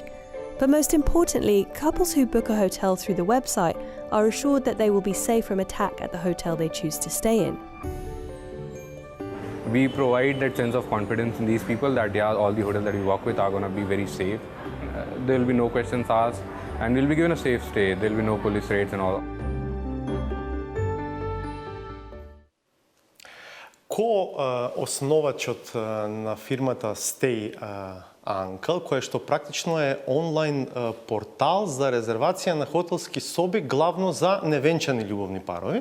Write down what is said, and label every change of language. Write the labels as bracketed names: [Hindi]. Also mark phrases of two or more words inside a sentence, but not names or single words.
[English] But most importantly, couples who book a hotel through the website are assured that they will be safe from attack at the hotel they choose to stay in. We provide that sense of confidence in these people that all the hotels that we work with are going to be very safe. There will be no questions asked and we'll be given a safe stay. There will be no police raids and all. [Macedonian] Ко основачот на фирмата Stay Uncle, која што практично е онлайн портал за резервација на хотелски соби главно за невенчани љубовни парови.